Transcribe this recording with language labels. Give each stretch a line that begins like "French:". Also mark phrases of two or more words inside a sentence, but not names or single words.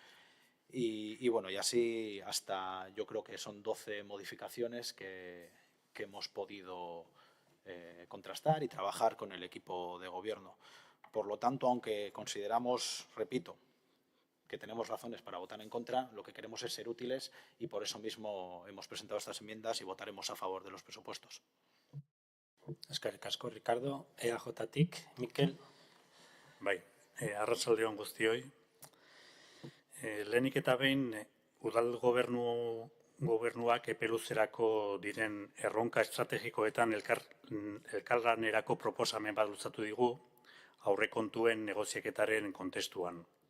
Spanish: Y bueno, y así hasta, yo creo que son 12 modificaciones que hemos podido contrastar y trabajar con el equipo de gobierno. Por lo tanto, aunque consideramos, repito, que tenemos razones para votar en contra, lo que queremos es ser útiles y por eso mismo hemos presentado estas enmiendas y votaremos a favor de los presupuestos.
Basque: Eskerrik asko, Ricardo. EAJ-tik, Mikel. Bai, arratsalde on guztioi. Lehenik eta behin, udal gobernuak epe luzerako diren erronka estrategikoetan elkarlanerako proposamen bat luzatu digu, aurrekontuen negoziaketaren kontestuan.